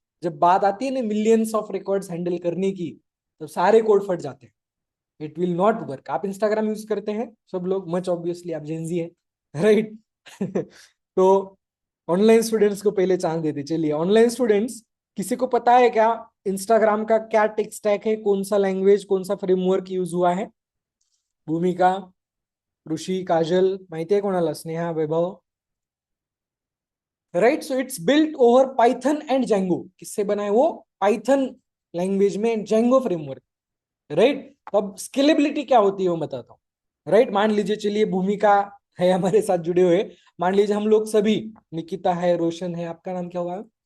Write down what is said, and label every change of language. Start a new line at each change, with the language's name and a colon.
Hindi: जब बात आती है ना मिलियंस ऑफ रिकॉर्ड्स हैंडल करने की, तो सारे कोड फट जाते हैं।
English: It will not work.
Hindi: आप इंस्टाग्राम यूज करते हैं सब लोग, मच ऑब्वियसली आप जेंजी है, राइट? तो ऑनलाइन स्टूडेंट्स को पहले चांस देते चलिए। ऑनलाइन स्टूडेंट्स, किसी को पता है क्या इंस्टाग्राम का क्या टेक स्टैक है, कौन सा लैंग्वेज, कौन सा फ्रेमवर्क यूज हुआ है?
Marathi: भूमिका, ऋषि, काजल, माहिती आहे कोणाला?
Hindi: स्नेहा, वैभव, right?
English: So it's built over Python and Django.
Hindi: किससे बना है वो? पाइथन लैंग्वेज में, जेंगो फ्रेमवर्क, राइट? तो अब स्केलेबिलिटी क्या होती है वो बताता हूँ, राइट? मान लीजिए, चलिए भूमिका है हमारे साथ जुड़े हुए, मान लीजिए हम लोग सभी, निकिता है, रोशन है, आपका नाम क्या होगा?